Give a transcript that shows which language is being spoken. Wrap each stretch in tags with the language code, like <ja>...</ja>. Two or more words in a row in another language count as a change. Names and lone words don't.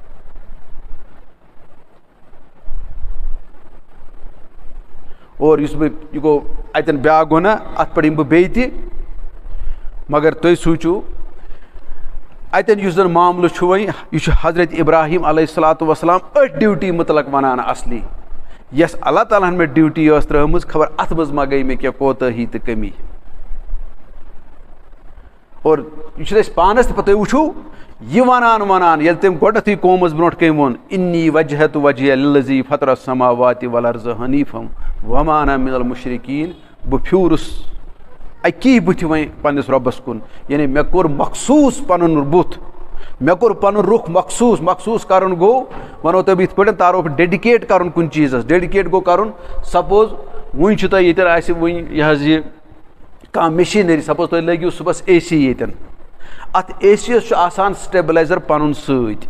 <ks>اور یُس بہٕ یہِ گوٚو اتٮ۪ن بیٛاکھ گۄناہ اتھ پٮ۪ٹھ یِمہٕ بہٕ بیٚیہِ تہِ مگر تُہۍ سوٗنٛچِو اتٮ۪ن یُس زن معاملہٕ چھُ وۄنۍ یہِ چھُ حضرت ابراہیم</ks> <ar>علیہ الصلاتُ وسلام</ar> <ks>أتھۍ ڈیوٹی مُتعلق ونان اصلی یۄس اللہ تعالیٰ ہن مےٚ ڈیوٹی ٲس ترٲومٕژ خبر اتھ منٛز ما گٔے مےٚ کینٛہہ کوتٲہی تہٕ کٔمی. اور یہِ چھُنہٕ أسۍ پانس تہِ پتہٕ تُہۍ وٕچھِو یہِ ونان ییٚلہِ تٔمۍ گۄڈنٮ۪تھٕے قومس برونٛٹھ کَنۍ ووٚن</ks> <ar>اِنی وجہت وجہیہ للذی فطر السماوات والارض حنیفا وما انا من المشرکین.</ar> <ks>بہٕ پھیوٗرُس اکی بٕتھِ وۄنۍ پننِس رۄبس کُن. یعنی مےٚ کوٚر مخصوٗص پنُن بُتھ مےٚ کوٚر پنُن رُخ مخصوٗص کرُن گوٚو ونو تۄہہِ بہٕ یِتھ پٲٹھۍ تعارُف ڈیڈِکیٹ کرُن کُنہِ چیٖزس. ڈیڈِکیٹ گوٚو کرُن سپوز وُنہِ چھُ تۄہہِ ییٚتٮ۪ن آسہِ وُنہِ یہِ حظ یہِ کانٛہہ مِشیٖنٔری سپوز تُہۍ لٲگِو صُبحس اے سی ییٚتٮ۪ن اتھ اے سی یس چھُ آسان سٹیبلایزر پنُن سۭتۍ.</ks>